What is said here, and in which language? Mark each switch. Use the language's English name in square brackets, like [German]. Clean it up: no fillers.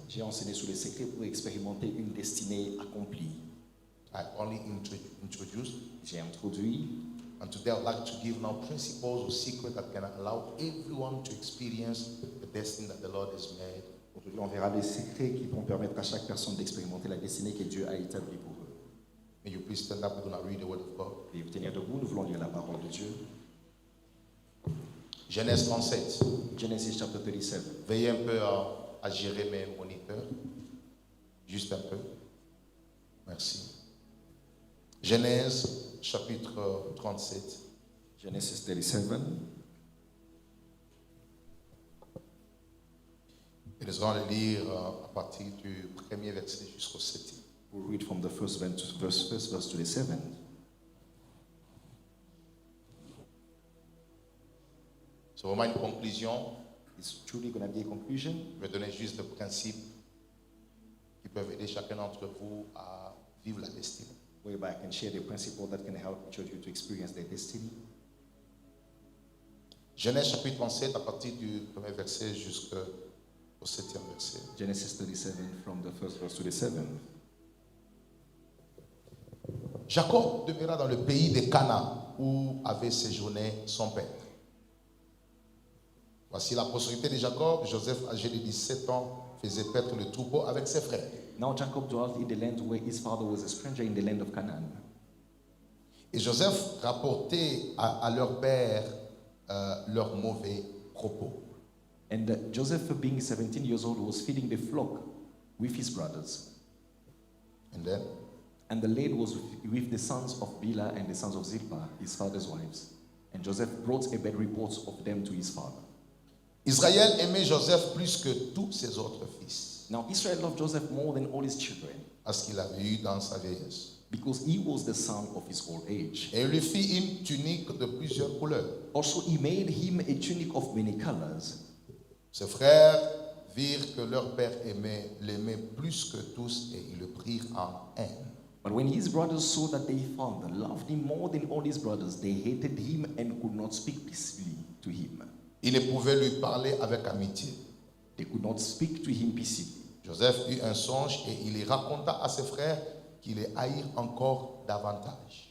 [French] J'ai enseigné sur les secrets pour expérimenter une destinée accomplie. [English] I only introduced, [French] J'ai introduit, [English] and today I'd like to give now principles or secrets that can allow everyone to experience the destiny that the Lord has made. [French] aujourd'hui on verra les secrets qui vont permettre à chaque personne d'expérimenter la destinée que Dieu a établie pour eux. [English] May you please stand up, we're going to read the word of God. [French] Et vous tenir debout, nous voulons lire la parole de Dieu. Genèse 37. [English] Genesis chapter 37. [French] Veillez un peu à gérer mes moniteurs. Juste un peu. Merci. Genèse chapitre 37. [English] Genesis 37. [French] Et nous allons le lire à partir du premier verset jusqu'au 7e. [English] We'll read from the first verse to the seventh. [French] C'est vraiment une conclusion. [English] It's truly going to be a conclusion. [French] Je vais donner juste des principes qui peuvent aider chacun d'entre vous à vivre la destinée. [English] Whereby I can share the principle that can help each of you to experience their destiny. [French] Genèse chapitre 37 à partir du premier verset jusqu'au 7e verset. [English] Genesis 37 from the first verse to the seventh. [French] Jacob demeura dans le pays de Canaan où avait séjourné son père. Voici la postérité de Jacob. Joseph, âgé de 17 ans, faisait paître le troupeau avec ses frères. [English] Now Jacob dwelt in the land where his father was a stranger in the land of Canaan. [French] Et Joseph rapportait à leur père leurs mauvais propos. [English] And Joseph, being 17 years old, was feeding the flock with his brothers. And the lad was with the sons of Bilhah and the sons of Zilpah, his father's wives. And Joseph brought a bad report of them to his father. [French] Israël aimait Joseph plus que tous ses autres fils, [English] Now Israel loved Joseph more than all his children, [French] parce qu'il avait eu dans sa vieillesse. [English] because he was the son of his old age. [French] Et il lui fit une tunique de plusieurs couleurs. [English] Also he made him a tunic of many colors. [French] Ses frères virent que leur père l'aimait plus que tous et ils le prirent en haine. [English] But when his brothers saw that their father loved him more than all his brothers, they hated him and could not speak peaceably to him. [French] Ils ne pouvaient lui parler avec amitié. [English] They could not speak to him peaceably. [French] Joseph eut un songe et il y raconta à ses frères qu'il les haïr encore davantage.